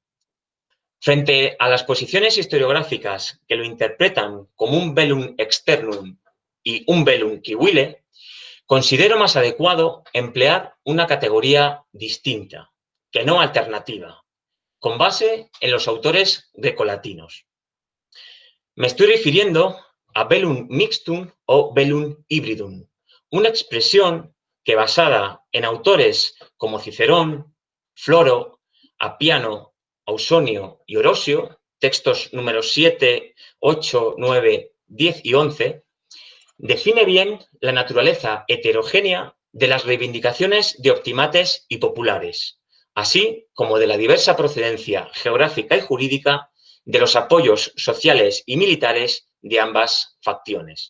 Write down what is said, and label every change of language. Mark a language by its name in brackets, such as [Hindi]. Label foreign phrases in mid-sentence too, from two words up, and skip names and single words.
[Spanish] Frente a las posiciones historiográficas que lo interpretan como un [Latin] velum externum [Spanish] y un [Latin] velum civile, [Spanish] considero más adecuado emplear una categoría distinta, que no alternativa, con base en los autores grecolatinos. Me estoy refiriendo a [Latin] velum mixtum [Spanish] o [Latin] velum hybridum, [Spanish] una expresión que, basada en autores como Cicerón, Floro, Apiano, Ausonio y Orosio, textos números 7, 8, 9, 10 y 11, define bien la naturaleza heterogénea de las reivindicaciones de optimates y populares, así como de la diversa procedencia geográfica y jurídica de los apoyos sociales y militares de ambas facciones.